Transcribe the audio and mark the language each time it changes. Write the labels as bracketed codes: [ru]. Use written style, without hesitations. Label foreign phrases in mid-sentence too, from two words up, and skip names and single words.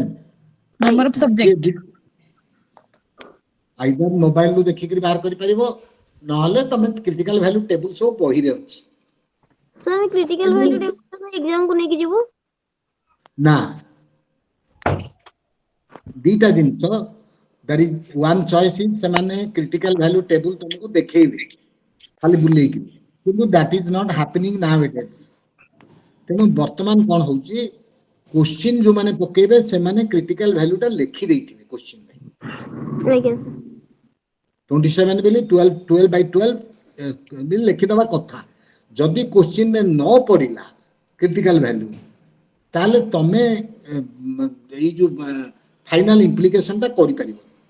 [en] number of subject. [or] ଆଇଦର ମୋବାଇଲରୁ ଦେଖିକିରି ବାହାର କରିପାରିବ ନହେଲେ ତମେ [en] critical value table [or] ସବୁ ବହିରେ ଅଛି [en] sir critical value table exam [or] କୁ ନେଇକି ଯିବୁ। ନା ଦିଟା ଜିନିଷ [en] that is one choice is [or] ସେମାନେ [en] critical value table [or] ତମକୁ ଦେଖେଇବେ ଖାଲି ବୁଲେଇକି କିନ୍ତୁ [en] that is not happening nowadays [or] ତେଣୁ ବର୍ତ୍ତମାନ କଣ ହଉଛି କୋଶ୍ଚିନ୍ ଯୋଉମାନେ ପକେଇବେ ସେମାନେ [en] critical value [or] ଟା ଲେଖି ଦେଇଥିବେ କୋଶ୍ଚିନ୍ ଆଜ୍ଞା ସାର୍। 27 ବୋଲି 12 ବି ଲେଖିଦବା କଥା ଯଦି କୋଶ୍ଚିନ୍ ରେ ନ ପଡିଲା [en] critical value [or] ତାହେଲେ ତମେ ଏଇ ଯୋଉ [en] final implication [or] ଟା କରିପାରିବ